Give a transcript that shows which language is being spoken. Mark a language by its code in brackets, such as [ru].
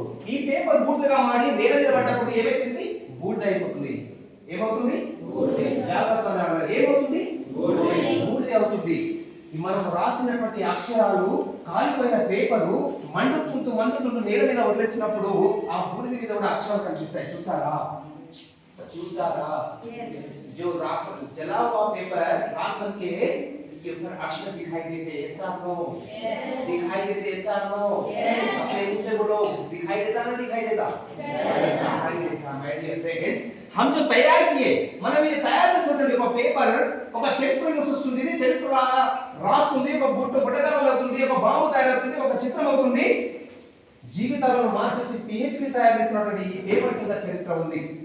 [te] ఈ పేపర్ బూడిదగా మారి నేల మీద పడ్డప్పుడు ఏమైతుంది? బూడిద అయిపోతుంది. ఏమవుతుంది? జాగ్రత్తగా ఏమవుతుంది? బూడిద అవుతుంది. మనం రాసినటువంటి అక్షరాలు కాలిపోయిన పేపరు మండుతుంటూ నేల మీద వదిలేసినప్పుడు ఆ బూడిద మీద ఉన్న అక్షరాలు కనిపిస్తాయి. చూసారా? [hi] जो जला हुआ पेपर रात बन के इसके ऊपर अक्षर दिखाई देते. ऐसा नो? दिखाई देते. ऐसा नो? अपने मुंह से बोलो, दिखाई देता ना? दिखाई देता. माय डियर फ्रेंड्स, हम जो तैयार किए [te] మనం ఇది తయారు చేసినటువంటి ఒక పేపర్ ఒక చరిత్రను సృష్టిస్తుంది. చరిత్ర రాస్తుంది. ఒక బుట్టదారం అవుతుంది. ఒక బాంబు తయారవుతుంది. ఒక చిత్రం అవుతుంది. జీవితాలను మార్చేసి పిహెచ్డి తయారు చేసినటువంటి ఈ పేపర్ కింద చరిత్ర ఉంది.